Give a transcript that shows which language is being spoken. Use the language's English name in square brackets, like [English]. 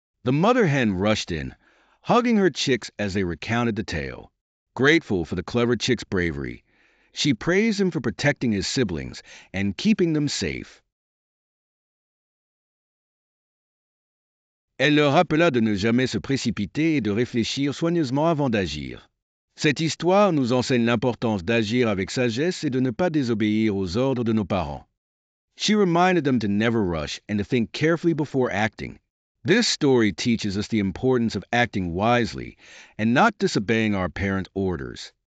[English] The mother hen rushed in, hugging her chicks as they recounted the tale. Grateful for the clever chick's bravery, she praised him for protecting his siblings and keeping them safe. [French] Elle leur rappela de ne jamais se précipiter et de réfléchir soigneusement avant d'agir. Cette histoire nous enseigne l'importance d'agir avec sagesse et de ne pas désobéir aux ordres de nos parents. [English] She reminded them to never rush and to think carefully before acting. This story teaches us the importance of acting wisely and not disobeying our parents' orders.